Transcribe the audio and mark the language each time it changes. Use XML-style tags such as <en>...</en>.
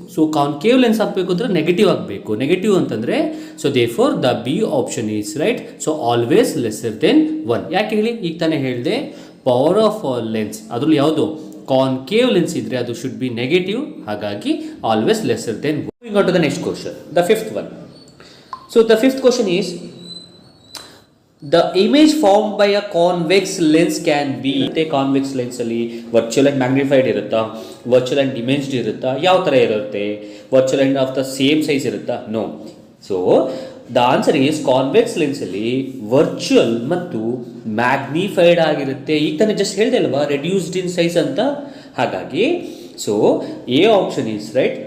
<kn>So concave lens ಆಗಬೇಕು ಅಂದರೆ negative ಆಗಬೇಕು. ನೆಗೆಟಿವ್ ಅಂತಂದರೆ</kn> <en>So therefore the B option is right. So always lesser than 1.</en> <kn>ಯಾಕೆ ಹೇಳಿ? ಈಗ ತಾನೇ ಹೇಳಿದೆ ಪವರ್ ಆಫ್ ಲೆನ್ಸ್ ಅದರಲ್ಲಿ ಯಾವುದು ಕಾನ್ಕೇವ್ ಲೆನ್ಸ್ ಇದ್ದರೆ ಅದು</kn> <en>Should be negative. ಹಾಗಾಗಿ always lesser than 1. Moving on to the next question, the fifth one. So the fifth question is, the image formed by a convex lens can be.</en> <kn>convex lens ಅಲ್ಲಿ virtual and magnified ಇರುತ್ತಾ, virtual and ಡಿಮೆನ್ಸ್ಡ್ ಇರುತ್ತಾ, ಯಾವ ಥರ ಇರುತ್ತೆ? Virtual and of the same size ಇರುತ್ತಾ? No.</kn> <en>so the answer is</en> <kn>convex ಲೆನ್ಸಲ್ಲಿ virtual ಮತ್ತು magnified ಆಗಿರುತ್ತೆ. ಈಗ ತಾನೇ ಜಸ್ಟ್ ಹೇಳಿದೆ ಅಲ್ವಾ, ರೆಡ್ಯೂಸ್ಡ್ ಇನ್ ಸೈಜ್ ಅಂತ. ಹಾಗಾಗಿ</kn> <en>So A option is right.</en>